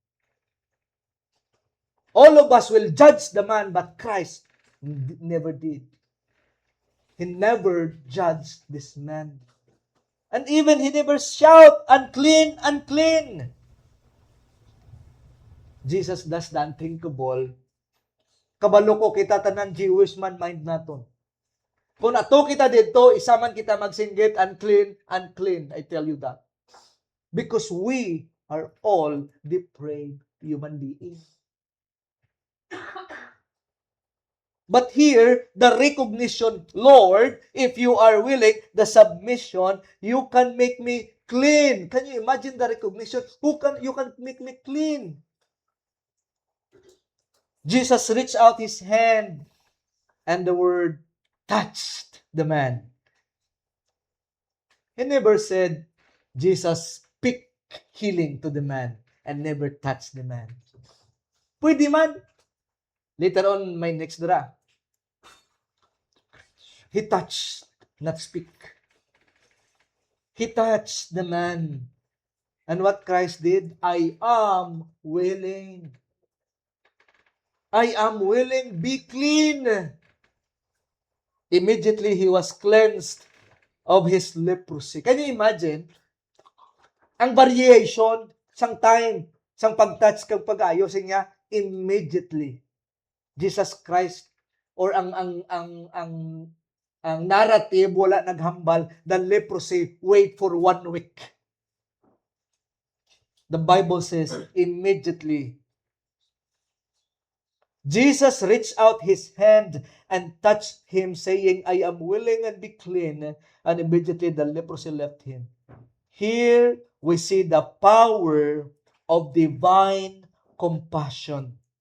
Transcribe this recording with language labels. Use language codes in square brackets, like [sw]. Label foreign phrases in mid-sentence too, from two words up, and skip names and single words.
[en] All of us will judge the man, but Christ never did. He never judged this man. And even he never shout, unclean, unclean. Jesus does the unthinkable. [hil] Kabalo ko kita tanan Jewish man mind naton. Kung ato kita dito, isa man kita magsinggit, [en] unclean, unclean. I tell you that. Because we are all depraved human beings. But here, the recognition, Lord, if you are willing, the submission, you can make me clean. Can you imagine the recognition? You can make me clean. Jesus reached out his hand and the word touched the man. He never said, Jesus speak healing to the man and never touched the man. [hil] Pwede man. [en] Later on, my next dra. He touched, not speak. He touched the man. And what Christ did, I am willing. I am willing, be clean. Immediately, he was cleansed of his leprosy. Can you imagine? [hil] Ang variation, sang time, sang pag-touch kag pag-ayos niya, [en] immediately. [hil] Jesus Christ, or ang narrative, wala naghambal, [en] the leprosy, wait for 1 week. The Bible says, immediately, Jesus reached out his hand and touched him, saying, I am willing and be clean. And immediately the leprosy left him. Here we see the power of divine compassion.